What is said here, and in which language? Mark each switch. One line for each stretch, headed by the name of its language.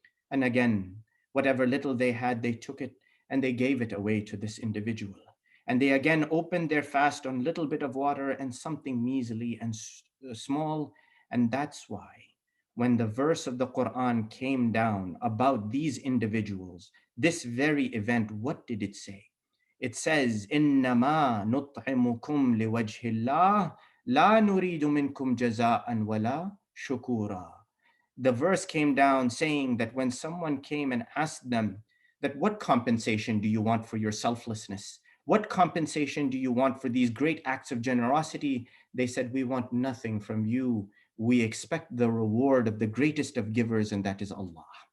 English: And again, whatever little they had, they took it and they gave it away to this individual. And they again opened their fast on a little bit of water and something measly and small. And that's why when the verse of the Quran came down about these individuals, this very event, what did it say? It says,
Arabic: إِنَّمَا نُطْعِمُكُمْ لِوَجْهِ اللَّهِ لَا نُرِيدُ مِنْكُمْ جَزَاءً وَلَا شُكُورًا.
English: The verse came down saying that when someone came and asked them that what compensation do you want for your selflessness? What compensation do you want for these great acts of generosity? They said, we want nothing from you. We expect the reward of the greatest of givers, and that is Allah.